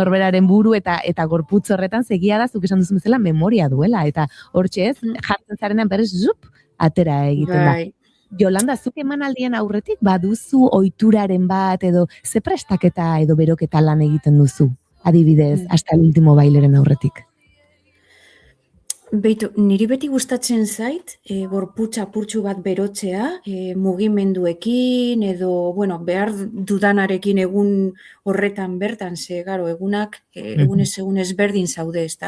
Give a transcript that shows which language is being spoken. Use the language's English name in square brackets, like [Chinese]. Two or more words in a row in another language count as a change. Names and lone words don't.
[Basque] Norberaren buru eta gorputz horretan segia da, zuk esan duzu bezala, memoria duela. Eta hortxe ez, jartzen zarenean berriz, atera egiten da. Jolanda, zuk emanaldien aurretik baduzu ohituraren bat edo ze prestaketa edo beroketa lan egiten duzu? Adibidez, [Spanish] hasta el último baileren aurretik. [Basque] Beitu, niri beti gustatzen zait, gorputza apurtxu bat berotzea, mugimenduekin edo, behar dudanarekin egun horretan bertan, ze, garo, egunak, egunez berdin zaude, ezta?